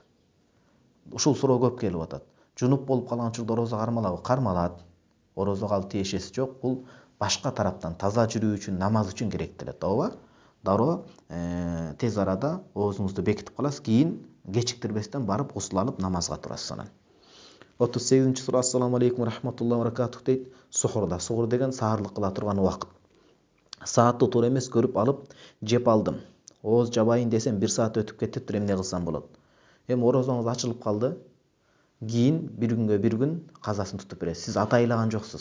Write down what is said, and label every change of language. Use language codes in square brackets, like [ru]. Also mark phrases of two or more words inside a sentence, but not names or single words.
[ky] Ушул суроо көп келип атат. Жунуп болуп калган учурда орозо кармалабы? Кармалат. Орозого ал тиешеси жок. Бул башка тараптан таза жүрүү үчүн, намаз үчүн керектелет, ооба. Дароо тез арада оозуңузду бекитип каласыз, кийин кечиктирбестен барып гусул алып намазга турасыз анан. 38-чи суроо. [ar] السلام عليكم ورحمة الله وبركاته дейт. [ky] Сухурда. Сухур деген саарлык кыла турган убакыт. Саатты туура эмес көрүп алып жеп алдым. Ооз жабайын десем 1 саат өтүп кетиптир, эмне кылсам болот? Эми орозоңуз ачылып калды. Кийин 1 күнгө 1 күн казасын тутуп бересиз. Сиз атайлаган жоксуз.